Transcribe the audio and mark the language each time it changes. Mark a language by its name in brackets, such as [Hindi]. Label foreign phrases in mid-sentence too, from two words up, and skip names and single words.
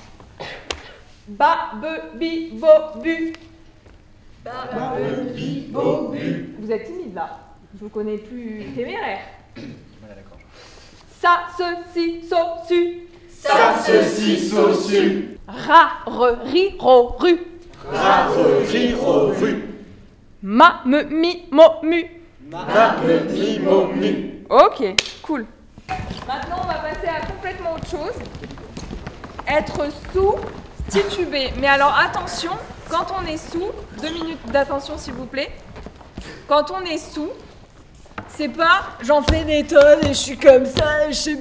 [French] Ba, be, bi, bo, bu. Ba, be, bi, bo, bu. Vous êtes timide là. Je vous connais plus téméraire. Ça, ceci, so, su. Ça, ceci, so, su. Ra, re, ri, ro, ru. Ra, re, ri, ro, ru. Ma, me, mi, mo, mu. Ma, me, mi, mo, mu. Ok, cool. Maintenant, on va passer à complètement autre chose. Être sous, titubé. Mais alors, attention, quand on est sous, 2 minutes d'attention s'il vous plaît. Quand on est sous, c'est pas j'en fais des tonnes et je suis comme ça et je suis...